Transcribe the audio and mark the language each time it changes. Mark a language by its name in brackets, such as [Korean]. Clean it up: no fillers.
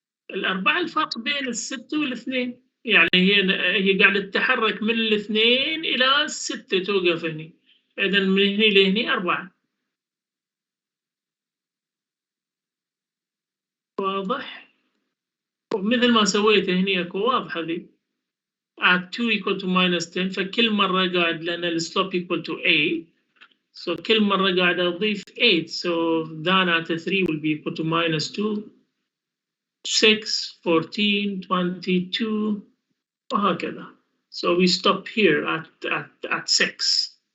[Arabic] الأربعة الفرق بين الستة والاثنين، يعني هي قاعدة تتحرك من الاثنين إلى الستة توقف هني، إذا من هني لهني 4. واضح؟ ومثل ما سويت هني اكو واضحة ذي. [English] add 2 equal to -10، فكل مرة قاعد لأن السلوب equal to 8. [Arabic] So كل مرة قاعد أضيف 8. [English] So then at 3 will be equal to -2, 6, 14, 22 وهكذا. So we stop here at 6.